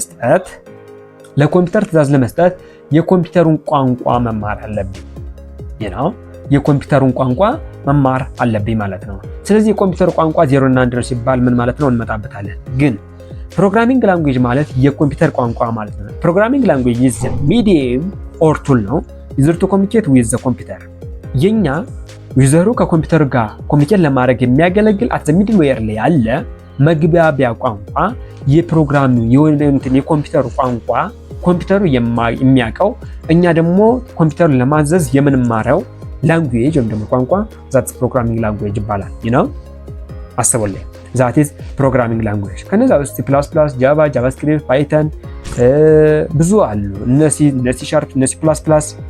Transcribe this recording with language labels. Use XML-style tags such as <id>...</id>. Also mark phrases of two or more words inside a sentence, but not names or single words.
<am>ለመስጠት የኮምፒውተሩን ቋንቋ መማር አለብኝ የኮምፒውተሩን ቋንቋ መማር አለብኝ ማለት ነው። ስለዚህ የኮምፒውተር ቋንቋ 0 እና 1 ሲባል ምን ማለት ነው እንመጣበታለን። ግን</am> <en>programming language</en> <am>ማለት የኮምፒውተር ቋንቋ ማለት ነው።</am> <en>programming language is a medium or tool</en> <am>ነው</am> <en>user to communicate with the computer።</en> <am>ዩዘሩ ከኮምፒውተር ጋር ኮሚኒኬት ለማድረግ የሚያገለግል</am> <en>at the middleware</en> <am>ላይ ያለ መግባቢያ ቋንቋ የፕሮግራሚንግ የኮምፒውተር ቋንቋ ኮምፒውተሩ የሚያውቀው እኛ ደግሞ ኮምፒውተሩን ለማዘዝ የምንማረው ላንጉዌጅ ወይም ደግሞ ቋንቋ</am> <en>that's programming language</en> <am>ይባላል። አስቡልኝ</am> <en>that is programming language።</en> <am>ከነዛ ውስጥ C++፣ ጃቫ፣ ጃቫስክሪፕት፣ ፓይተን ብዙ አሉ። እነሲ ሻርፕ፣ እነሲ ፕላስ።</am>